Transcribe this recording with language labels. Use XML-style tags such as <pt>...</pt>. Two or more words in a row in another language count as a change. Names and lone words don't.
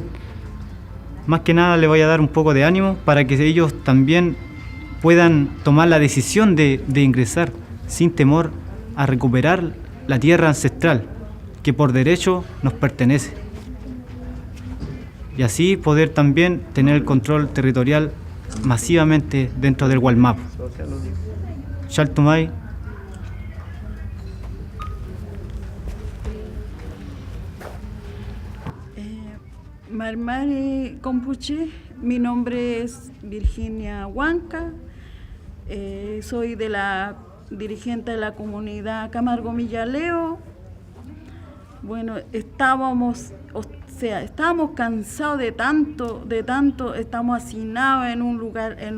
<es>Más que nada le voy a dar un poco de ánimo para que ellos también puedan tomar la decisión de ingresar sin temor a recuperar la tierra ancestral que por derecho nos pertenece. Y así poder también tener el control territorial masivamente dentro del Gualmapu. Chaltumay.</es> <arn>Marmari Compuche,</arn> <es>mi nombre es Virginia Huanca, soy de la dirigente de la comunidad Camargo Millaleo. Bueno, estábamos cansados de tanto, estamos hacinados en un lugar, en</es>